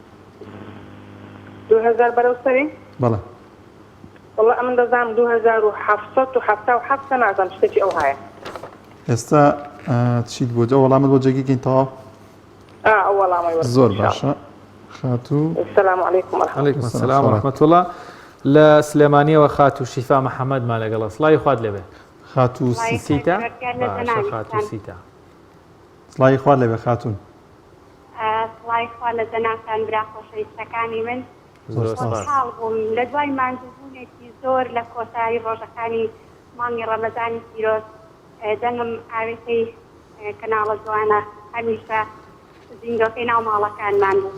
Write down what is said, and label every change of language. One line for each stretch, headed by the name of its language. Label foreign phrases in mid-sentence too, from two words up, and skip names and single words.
Central Kurdish: 2000 بەرەو سەری؟ بەڵێ. وەڵا ئەمن دەزانم 2777 نازانم شتێکی ئەو هەیە. ئێستا چیت بۆ جا وەڵامت بۆ جێگیکەینەوە؟ ئەو وەڵامی وەرە. زۆر باشە. خاتوو.
Arabic: السلام عليكم ورحمة الله. عليكم السلام ورحمة الله.
Central Kurdish: لە سلێمانیەوە خاتو شیفا محەممەدمان لەگەڵە سڵای خوات لێبێ. خاتوو سیتا خاتوو سیتا. سڵای خوات لێبێ خاتون. سڵای خوا لە جەنابتان برا خۆشەویستەکانی من. خۆشحاڵ بووم لە دوای ماندووبوونێکی زۆر لە کۆتایی ڕۆژەکانی مانگی ڕەمەزانی پیرۆز دەنگم ئاوێتەی کەناڵە جوانە هەمیشە زیندۆکەی ناو ماڵەکانمان بوو.